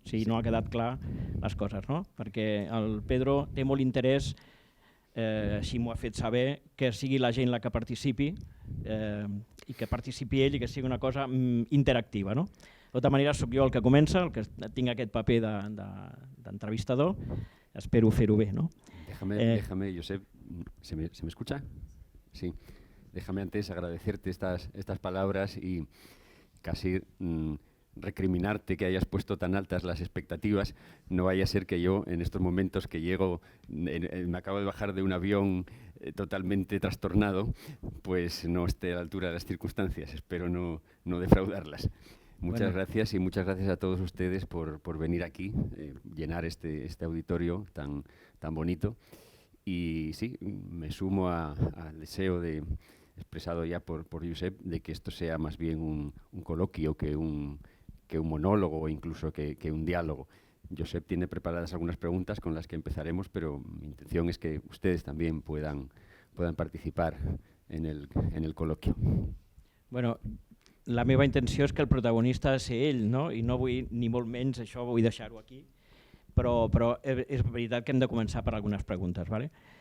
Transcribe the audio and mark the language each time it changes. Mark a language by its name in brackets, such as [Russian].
[Catalan] Si no ha quedat clar les coses, no? Perquè el Pedro té molt interès, així m'ho ha fet saber, que sigui la gent la que participi i que participi ell i que sigui una cosa interactiva, no? De tota manera, soc jo el que comença, el que tinc aquest paper d'entrevistador, espero fer-ho bé, no? [Spanish] Déjame, Josep, ¿se me escucha? Sí. Déjame antes agradecerte estas palabras y casi recriminarte que hayas puesto tan altas las expectativas. No vaya a ser que yo, en estos momentos que llego, me acabo de bajar de un avión totalmente trastornado, pues no esté a la altura de las circunstancias. Espero no defraudarlas. Muchas gracias y muchas gracias a todos ustedes por venir aquí, llenar este auditorio tan bonito. Y sí, me sumo al deseo expresado ya por Josep de que esto sea más bien un coloquio que un monólogo o incluso que un diálogo. Josep tiene preparadas algunas preguntas con las que empezaremos, pero mi intención es que ustedes también puedan participar en el coloquio. [Catalan] Bueno, la meva intenció és que el protagonista ha de ser ell, no? I no vull, ni molt menys, això vull deixar-ho aquí, però és veritat que hem de començar per algunes preguntes, ¿vale?